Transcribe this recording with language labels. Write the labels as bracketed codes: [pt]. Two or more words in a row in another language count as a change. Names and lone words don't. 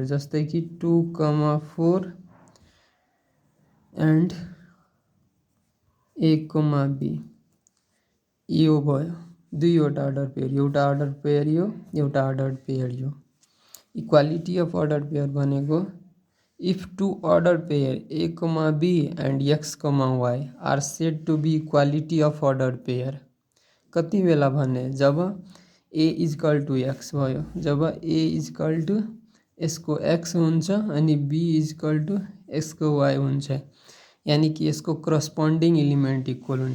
[ne] जस्तै कि 2,4 एन्ड A,B, यो भयो दुईवटा [en] order pair. [ne] एउटा [en] order pair [ne] यो, एउटा [en] order pair [ne] यो। [en] Equality of order pair भनेको if two order pair A comma B and X comma Y are said to be equality of order pair [ne] कति बेला भने जब [en] A equal to X [ne] भयो, जब [en] A equal to [ne] यसको एक्स हुन्छ अनि [en] B equal to [ne] यसको वाई हुन्छ, यानी कि यसको [en] corresponding element equal [ne] हुन्छ।